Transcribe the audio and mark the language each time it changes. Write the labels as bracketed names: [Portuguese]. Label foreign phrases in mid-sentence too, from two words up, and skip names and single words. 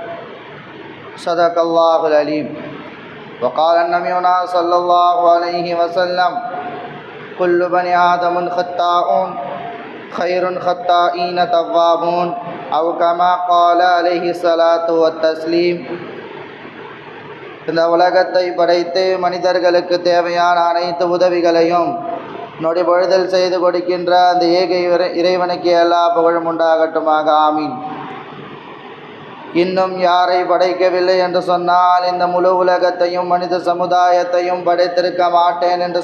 [Arabic] صدق الله العليم. وقال نبينا صلى الله عليه وسلم: كل بني آدم خطاؤون خير خطائين توابون، أو كما قال عليه الصلاة والتسليم. [Tamil] இந்த உலகத்தை படைத்து மனிதர்களுக்கு தேவையான அனைத்து உதவிகளையும் நொடிபொழுதல் செய்து கொடுக்கின்ற அந்த ஏக இறைவனுக்கு எல்லா புகழும் உண்டாகட்டுமாக. ஆமீன். இன்னும் யாரை படைக்கவில்லை என்று சொன்னால் இந்த முழு உலகத்தையும் மனித சமுதாயத்தையும் படைத்திருக்க மாட்டேன் என்று